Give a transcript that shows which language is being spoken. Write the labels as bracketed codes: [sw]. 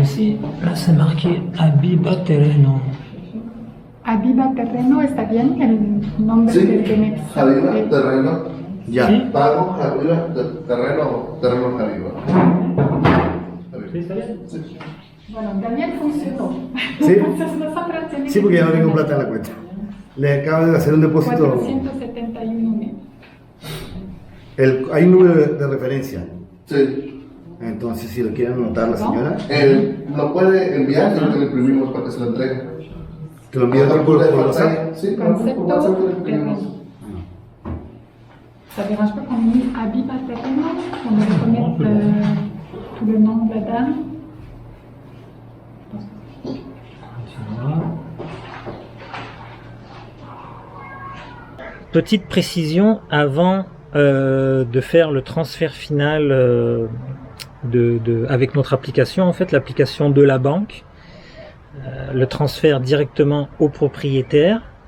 [fr] ici, là c'est marqué Habiba Terreno. [es] Aviva Terreno, ¿está bien el nombre Sí, del beneficiario? Javiva, terreno. Ya. Sí. Pago, Javiva, terreno, Javiva. Sí, está bien. Sí. Bueno, también funcionó. Sí. Entonces nosotros tenemos Sí, porque ya no tengo plata en la cuenta. Le acabo de hacer un depósito. 471.000. Hay un número de referencia. Sí. Entonces, si lo quieren anotar la señora. Lo puede enviar y lo imprimimos para que se lo entregue. ¿Que lo envíe por WhatsApp? Sí, por WhatsApp lo imprimimos. [fr] Ça dérange pas qu'on ait mis Aviva Terreno, qu'on reconnaisse tout le nom de la dame. Petite précision avant de faire le transfert final avec notre application, en fait l'application de la banque, le transfert directement au propriétaire.